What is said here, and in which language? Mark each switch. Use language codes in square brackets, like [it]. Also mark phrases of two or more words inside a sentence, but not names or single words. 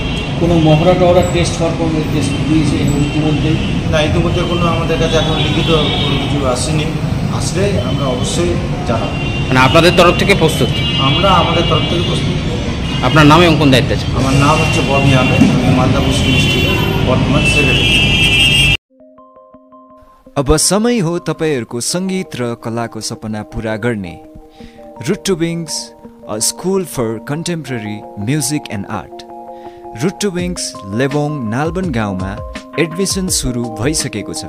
[bn] কোনো মহড়া টহরা টেস্ট হওয়ার কোনো নির্দেশ দিয়েছে ইতিমধ্যে? না, ইতিমধ্যে কোনো আমাদের কাছে এখন লিখিত কোনো কিছু আসেনি। আসলে আমরা অবশ্যই জানাবো। মানে আপনাদের তরফ থেকে প্রস্তুত? আমরা আমাদের তরফ থেকে প্রস্তুত। আপনার নামে কোন দায়িত্ব আছে? আমার নাম হচ্ছে ববি আহমেদ, আমি মালদা মুসলিম ডিস্ট্রিক্ট বর্তমান সেক্রেটারি। [ne] अब समय हो तपाईहरूको सङ्गीत र कलाको सपना पुरा गर्ने। [en] Root to Wings, a school for contemporary music and art. [ne] रुट टु विङ्स लेबोङ नालबन गाउँमा एडमिसन सुरु भइसकेको छ।